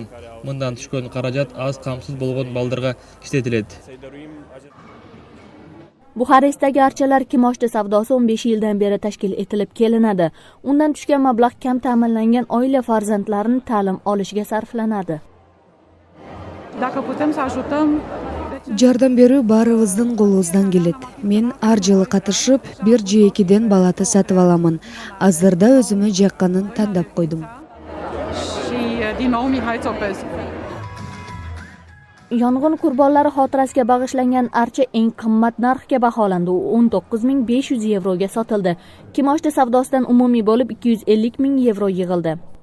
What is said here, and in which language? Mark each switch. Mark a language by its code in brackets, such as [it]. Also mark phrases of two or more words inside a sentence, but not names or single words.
[uz] Bundan tushgan qarajat az qamsiz bo'lgan baldirga ishlatiladi. Buxarestdagi archalar kimoshdi savdosi 15 yildan beri tashkil etilib kelinadi. Undan tushgan mablag' kam ta'minlangan oila farzandlarini ta'lim olishiga sarflanadi. [ky] Жардам берүү баарыбыздын колубуздан келет. Мен ар жылы катышып, бир же экиден балаты сатып аламын. Азырда өзүмө жакканын тандап койдум. [uz] Yong'in qurbonlari xotirasiga bag'ishlangan archa eng qimmat narxga baholandi. U 19.500 yevroga sotildi. Kimoshdi savdosidan umumiy bo'lib 250.000 yevro yig'ildi.